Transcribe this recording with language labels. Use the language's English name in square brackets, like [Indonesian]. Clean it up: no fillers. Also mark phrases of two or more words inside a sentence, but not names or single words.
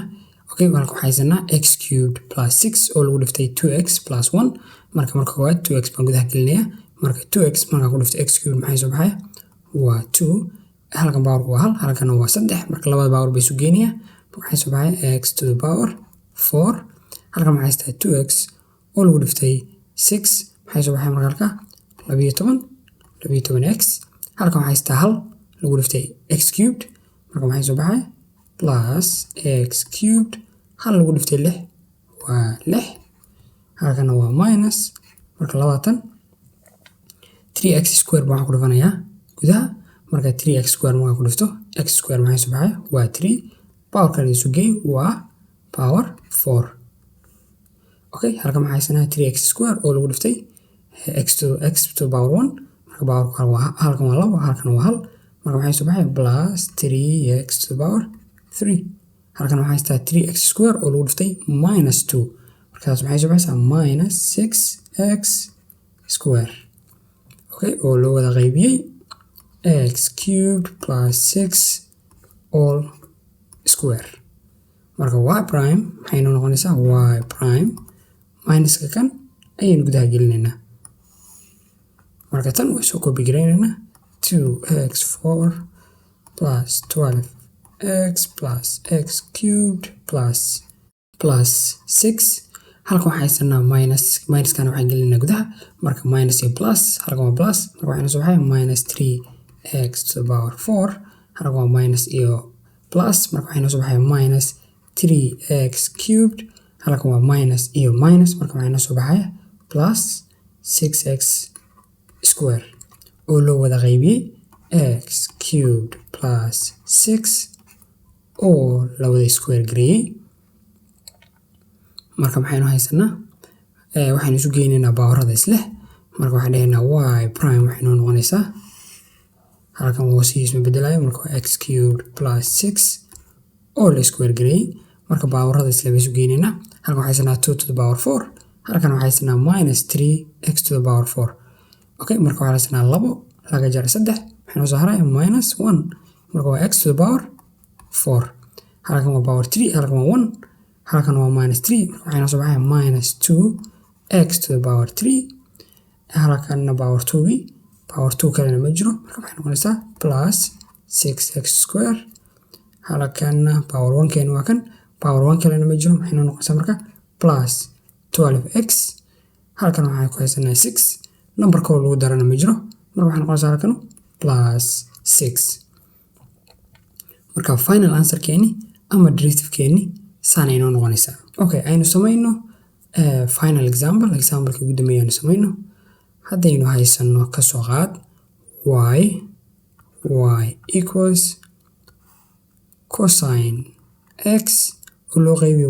[Somali] Okay, halka waxaa haysanaa [English] x cubed plus 6 [Somali] oo lagu dhiftay [English] 2x plus 1 [Somali] marka koowaad 2x baan gudaha gelinayaa marka 2x markaa ku dhiftay [English] x cubed [Somali] maxay soo baxaya waa 2 halkan powerku waa 1 halkan waa 3 marka labada power bay isu geenayaa waxay soo baxaya [English] x to the power 4 [Somali] halkan waxaa haystaa 2x oo lagu dhiftay 6 maxay soo baxaya marka halka 12x halkan waxaa haystaa 1 lagu dhiftay x cubed marka maxay soo baxaya [English] plus x cubed [Somali] hal lagu dhiftay 6 waa 6 halkana waa minus marka 20 [English] 3x square [Somali] baan ku dhifanayaa gudaha marka 3x square marka ku dhifto [English] x square [Somali] maxay soo baxaya waa 3 power kan isu geey waa [English] power 4. [Somali] Okay, halkan maxay haysanaa [English] 3x square [Somali] oo lagu dhiftay [English] x to power 1 [Somali] marka powerka halkan waa 2 halkan waa 1 marka maxay soo baxaya [English] plus 3x to the power 3 [Somali] halkan waxaa haystaa 3x square oo lagu dhiftay minus 2 markaas maxay soo baxaysaa [English] minus 6x square okay [Somali] oo loo wada qaybiyey [English] x cubed plus 6 all square [Somali] marka y prime maxay noo noqonaysaa [English] y prime [Somali] minuska kan ayaynu gudaha gelinaynaa marka tan waa soo koobi garaynaynaa [English] 2x4 plus x plus x cubed plus 6 [Somali] halkan waxaan haysanaa minuskana waxaan gelinaa gudaha marka minus iyo plus halkan waa plus marka waxaan soo baxay [English] minus 3x to the power 4 [Somali] halkan waa minus iyo plus marka waxaan soo baxay [English] minus 3x cubed [Somali] halkan waa minus iyo minus marka waxaan soo baxay [English] plus 6x square [Somali] oo loo wada qaybiyay [English] x cubed plus [Somali] 6 oo la wada square gareeyay marka maxaynu haysanaa waxaan isu geynaynaa baawarada isleh marka waxaan dhahaynaa [English] y prime [Somali] waxay noo noqonaysaa halkan hoosihiis ma bedelayo marka waa [English] x cubed plus 6 [Somali] oo la square gareeyay marka baawarada isleh bay isu geynaynaa halkan waxaan haysanaa [English] 2 to the power 4 [Somali] halkan waxaan haysanaa [English] minus 3x to the power 4 okay [Somali] marka waxaan haysanaa 2 laga jaray 3 waxay noo soo haray [English] minus 1 [Somali] marka waa [English] x to the power 4 [Somali] halkan waa [English] power 3 [Somali] halkan waa 1 halkan waa [English] minus 3 [Somali] marka waxay noo soo baxay [English] minus 2x to the power 3 [Somali] halkanna [English] power 2 power 2 [Somali] kalena ma jiro marka waxay noqonaysaa [English] plus 6x square [Somali] halkanna [English] power 1 [Somali] keena waa kan [English] power 1 [Somali] kalena ma jiro maxay noqonaysaa marka [English] plus 12x [Somali] halkan waxaan ku haysanaa 6 number kale lagu darana ma jiro marka waxay noqonaysaa halkan plus 6 marka [English] final answer [Somali] keeni ama derivative keeni saan inoo noqonaysaa okay aynu samayno [English] final example [Somali] ugu dambeeya aynu samayno haddaynu haysano ka soo qaad [English] y equals cosine x [Somali] oo loo qaybiyo